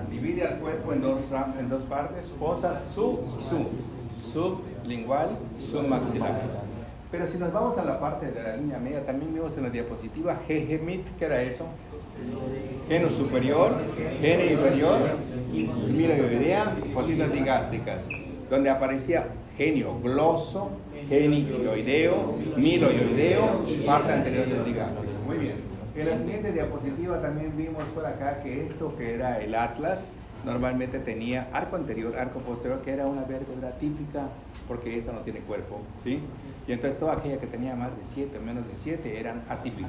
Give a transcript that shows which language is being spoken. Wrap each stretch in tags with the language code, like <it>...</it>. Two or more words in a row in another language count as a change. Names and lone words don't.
<es>Divide al cuerpo en dos partes, fosa sublingual, submaxilar. Pero si nos vamos a la parte de la línea media, también vimos en la diapositiva Hegemit, ¿qué era eso? Geno superior, geno inferior, miloidea y fositas digástricas, donde aparecía genio gloso, genioideo, miloideo y parte anterior del digástrico. Muy bien. En la siguiente diapositiva también vimos por acá que esto que era el atlas normalmente tenía arco anterior, arco posterior, que era una vértebra típica porque esta no tiene cuerpo, ¿sí? Y entonces toda aquella que tenía más de 7 o menos de 7 eran atípicas.</es>